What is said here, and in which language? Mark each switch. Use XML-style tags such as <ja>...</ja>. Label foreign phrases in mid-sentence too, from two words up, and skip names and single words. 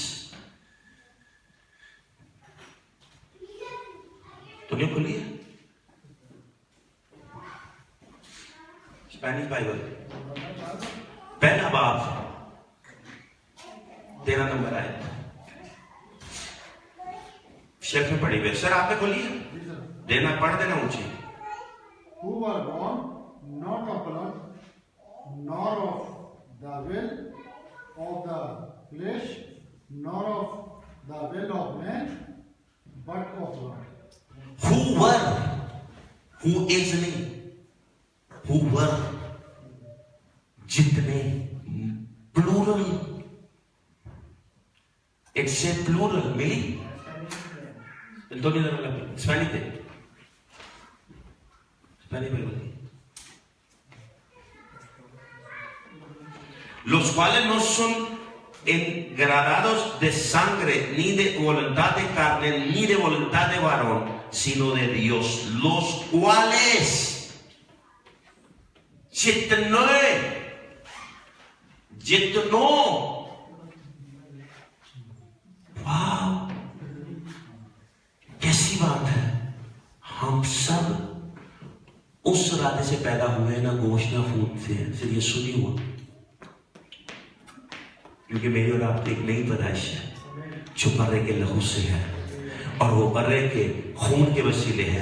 <ur>تو نے کھولی ہے</ur> <en>Spanish Bible</en> <ur>پہلا باب 13 نمبر آئے شیف میں پڑھی ہوئے. سر آپ نے کھولی ہے؟ دینا پڑھ دینا اونچی.</ur> <en>Who were born not of blood, nor of the will of the flesh, nor of the will of man, but of God. Who were, who is نہیں, who were جتنے, plural, it's a plural.</en> <es>ملی Spanish de los cuales no son engranados de sangre, ni de voluntad de carne, ni de voluntad de varón, sino de Dios, los cuales jitno wow,</es> <ur>کیسی بات ہے. ہم سب اس ارادے سے پیدا ہوئے, نہ گوشت نہ خون سے. صرف یسوع نہیں ہوا, کیونکہ میری اور آپ ایک نئی پیدائش ہے جو برے کے لہو سے ہے, اور وہ برے کے خون کے وسیلے ہے.</ur>